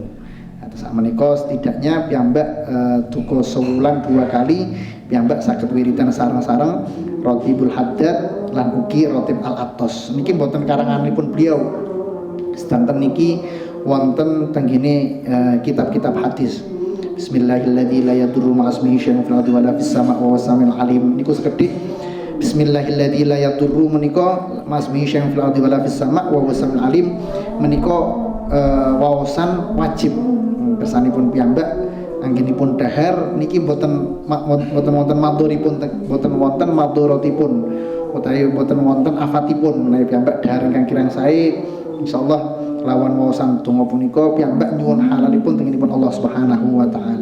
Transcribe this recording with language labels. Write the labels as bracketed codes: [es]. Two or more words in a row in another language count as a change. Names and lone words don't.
[jv] Terus menika setidaknya piyambak duka sewulan 2 kali piyambak saged wiridan sareng-sareng Rotibul Haddad lan ugi Rotib al-Atos. Niki mboten karanganipun beliau. Sedanten niki wonten tenggene kitab-kitab hadis. [ar] بسم الله الرحمن الرحيم لا يضر مع اسمه شيء في الأرض ولا في السماء وهو السميع العليم. [jv] Niku sekedhik [ar] بسم الله الرحمن الرحيم لا يضر menika مع اسمه شيء في الأرض ولا في السماء وهو السميع العليم. [jv] Menika waosan wajib kersanipun piyambak anggenipun dahar niki boten wonten madhuripun boten wonten madhuratipun utawi boten wonten afatipun menawi piyambak dahar ingkang kirang sae insyaallah lawan waosan donga punika piyambak nyuwun halalipun tengenipun Allah [ar] سبحانه وتعالى.